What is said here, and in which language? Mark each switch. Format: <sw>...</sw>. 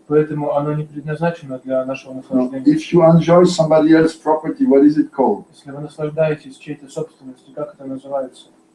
<ru>Поэтому оно не предназначено для нашего</ru> <en>No.</en> <ru>наслаждения.</ru> <en>If you enjoy somebody else's property, what is it called?</en> <ru>Если вы наслаждаетесь чьей-то собственностью, как это называется?</ru>